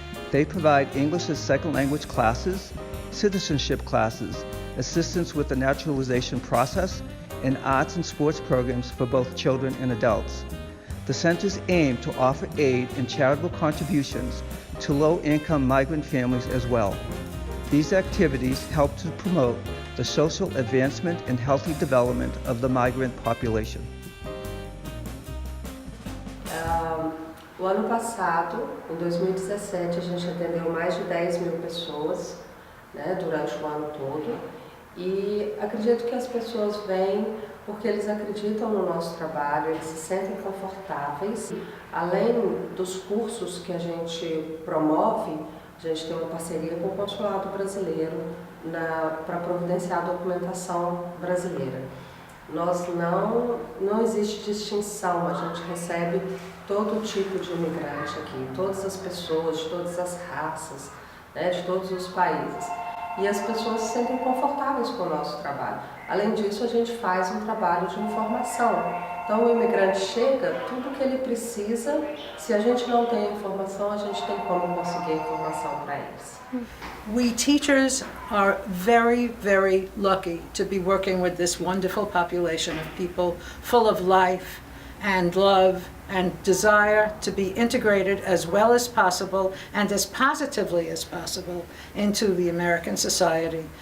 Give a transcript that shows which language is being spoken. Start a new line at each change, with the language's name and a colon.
English: They provide English as second language classes, citizenship classes, assistance with the naturalization process, and arts and sports programs for both children and adults. The centers aim to offer aid and charitable contributions to low-income migrant families as well. These activities help to promote the social advancement and healthy development of the migrant population.
Portuguese: O ano passado, em 2017, a gente atendeu mais de 10 mil pessoas, né, durante o ano todo, e acredito que as pessoas vêm porque eles acreditam no nosso trabalho, eles se sentem confortáveis. Além dos cursos que a gente promove, a gente tem uma parceria com o Consulado Brasileiro para providenciar a documentação brasileira. Não existe distinção, a gente recebe todo tipo de imigrante aqui, todas as pessoas, de todas as raças, né, de todos os países. E as pessoas se sentem confortáveis com o nosso trabalho. Além disso, a gente faz um trabalho de informação. Então, o imigrante chega, tudo que ele precisa, se a gente não tem a informação, a gente tem como conseguir a informação para eles.
English: We teachers are very, very lucky to be working with this wonderful population of people full of life and love and desire to be integrated as well as possible and as positively as possible into the American society.